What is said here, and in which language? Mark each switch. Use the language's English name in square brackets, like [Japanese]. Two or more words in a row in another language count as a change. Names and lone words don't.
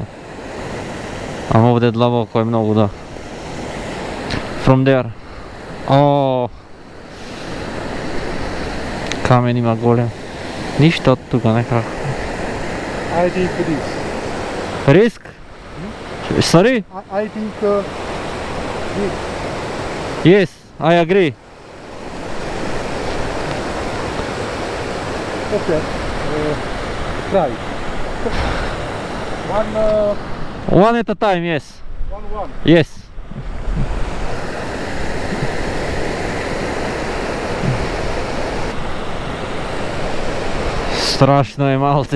[Macedonian] Ама овде длабоко е многу, да. [English] From there. [Macedonian] Oh. Камен има голем. Ништо од тука некако. [English] I think this. [Macedonian] Риск? Sorry? [English] I think this. Yes, I agree. Okay. Try. One at a time, yes. One. Yes. [Macedonian] Страшно е малце.